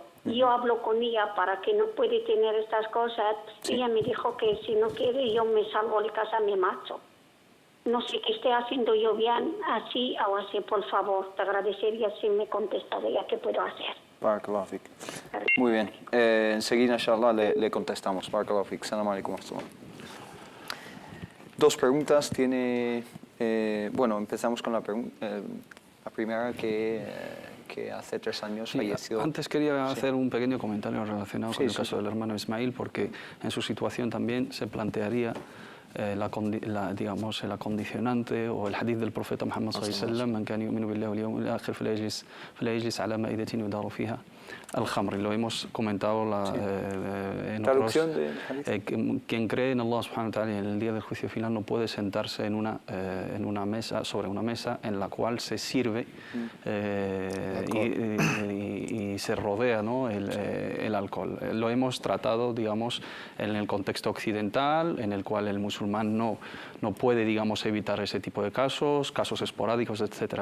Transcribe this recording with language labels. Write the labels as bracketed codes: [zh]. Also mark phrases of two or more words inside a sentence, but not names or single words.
[es] Yo hablo con ella para que no puede tener estas cosas y ella me dijo que si no quiere yo me salgo de casa, me marcho. No sé qué esté haciendo yo bien, así o así, por favor. Te agradecería si me contestaría qué puedo hacer. [ar] بارك الله فيك. [es] Muy bien. Enseguida, inshallah, le contestamos. [ar] بارك الله فيك. سلام عليكم. [es] Dos preguntas. Bueno, empezamos con la primera que hace 3 años falleció. Antes quería hacer un pequeño comentario relacionado con el caso del hermano Ismail, porque en su situación también se plantearía digamos, el acondicionante o el hadith del profeta Muhammad [ar] صلى الله عليه وسلم: "من كان يؤمن بالله واليوم الآخر فلا يجلس على مائدة يدار فيها الخمر". [es] Lo hemos comentado en traducción otros, de hadith. Quien cree en Allah [ar] سبحانه وتعالى [es] y en el día del juicio final no puede sentarse en una mesa, sobre una mesa en la cual se sirve y se rodea, ¿no?, el alcohol. Lo hemos tratado, digamos, en el contexto occidental, en el cual el musulmán no puede, digamos, evitar ese tipo de casos esporádicos, etc.